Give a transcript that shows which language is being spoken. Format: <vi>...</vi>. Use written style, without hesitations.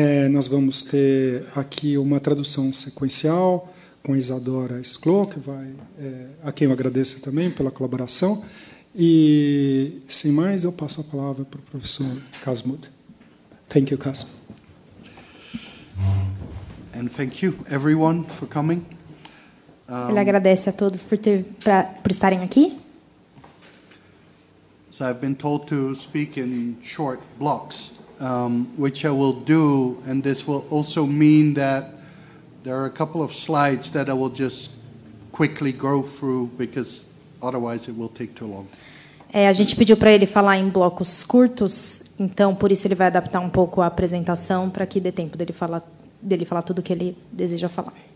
<pt>Nós vamos ter aqui uma tradução sequencial com a Isadora Sklo, que a quem eu agradeço também pela colaboração. E, sem mais, eu passo a palavra para o professor Kasmud.</pt> <en>Thank you, Kasmud. And thank you, everyone, for coming.</en> <pt>Ele agradece a todos por estarem aqui.</pt> <en>So I've been told to speak in short blocks, which I will do, and this will also mean that there are a couple of slides that I will just quickly go through, because otherwise it will take too long.</en> <pt>A gente pediu para ele falar em blocos curtos, então por isso ele vai adaptar um pouco a apresentação para que dê tempo dele falar tudo o que ele deseja falar.</pt>